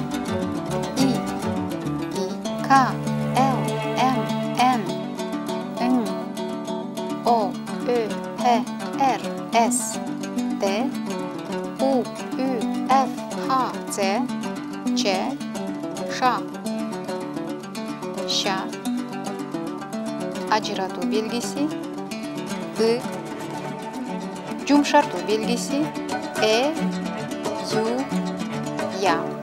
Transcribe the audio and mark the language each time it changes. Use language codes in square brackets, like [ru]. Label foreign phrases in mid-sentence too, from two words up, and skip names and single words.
[ky] И, К, Л, М, Н, Н, О, Ö, П, Р, С, Т, У, Ü, F, Х, Ц, Ч, Ш, Ş, ажыратуу белгиси, ы, жумшартуу белгиси, ю, я.